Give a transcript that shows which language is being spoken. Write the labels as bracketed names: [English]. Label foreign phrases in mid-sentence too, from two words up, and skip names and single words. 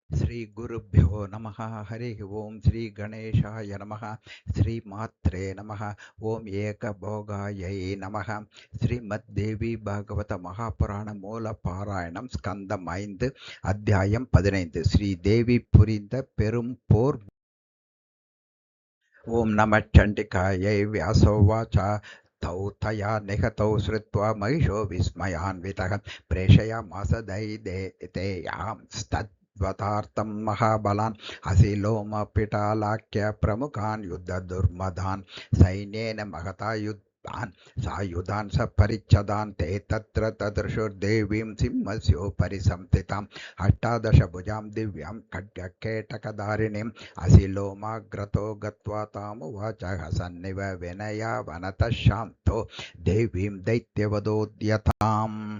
[Sanskrit] श्रीगुरुभ्यो नमः। हरिः ओं। श्रीगणेशाय नमः। श्रीमात्रे नमः। ओम एकभोगायै नमः. [Tamil] श्रीमद्देवी भागवत महापुराण மூல பாராயணம் ஸ்கந்தம் 5 அத்தியாயம் 15. ஸ்ரீதேவி புரிந்த பெரும் போர். [Sanskrit] ओं नमः चण्डिकायै. व्यासोवाच तौ तया निहतौ श्रुत्वा महिषो विस्मयान्वितः प्रेषयामास दैदेयां महाबलान् असिलोमपिटालाख्य प्रमुखान् युद्धदुर्मदान् सैन्येन महता युद्धान् सायुधान् सपरिच्छदान् ते तत्र तदृशुर्देवीं सिंहस्योपरि संस्थिताम् अष्टादशभुजां दिव्यां खड्गकेटकधारिणीम् असिलोमाग्रतो गत्वा तामुवाच हसन्निव विनया वनतः शान्तो देवीं दैत्यवदोद्यताम्.